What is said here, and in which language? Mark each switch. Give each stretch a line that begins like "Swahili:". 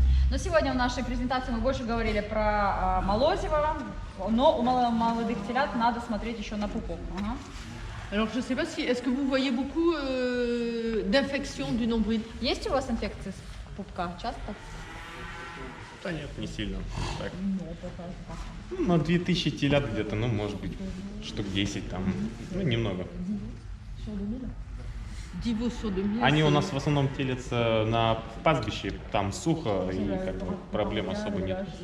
Russian: Но сегодня в нашей презентации мы больше говорили про молозиво, но у молодых телят надо смотреть еще на пупок.
French: Alors je ne sais pas si, est-ce que vous voyez beaucoup d'infections du nombril?
Russian: Есть у вас инфекции с пупка часто? Да нет, не сильно. Так. На 2000 телят где-то, может быть, штук 10 там, немного. Они у нас в основном телятся на пастбище, там сухо и проблем особо нет.